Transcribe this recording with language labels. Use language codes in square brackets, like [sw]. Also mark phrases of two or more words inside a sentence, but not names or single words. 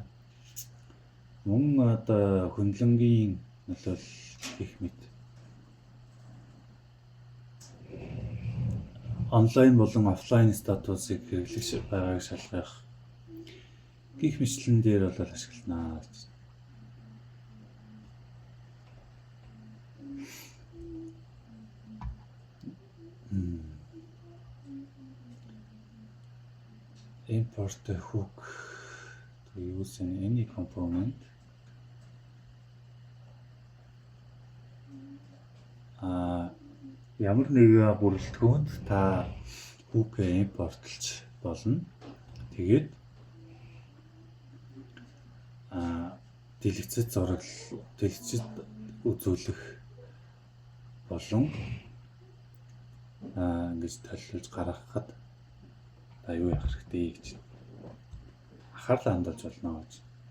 [mn] Мөн хөндлөнгийн нөлөөл гэх мэт онлайн болон офлайн статусыг хэрэглэж байгааг шалгах гэх мэтлэн дээр бол ашиглана. [en] Import a hook to use in any component. [mn] Ямар нэг бүрэлдэхүүнд та hook импортлж болно. Тэгээд дэлгэцэд үзүүлэх болон ингэж толиулж гаргахад юу явах хэрэгтэй гэж анхаарлаа хандуулж болно гэж.